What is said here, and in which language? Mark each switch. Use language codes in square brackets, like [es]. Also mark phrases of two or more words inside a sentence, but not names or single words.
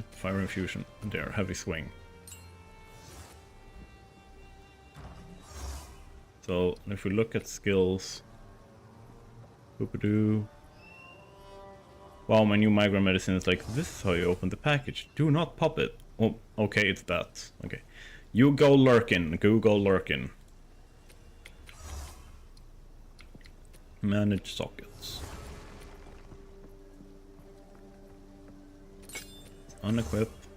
[en] Fire Infusion, there, heavy swing. So if we look at skills, boop-a-doo. Wow, my new migraine medicine is like, this is how you open the package. Do not pop it. Oh, okay, it's that. Okay. You go lurkin. Go lurkin. Manage sockets. Unequip.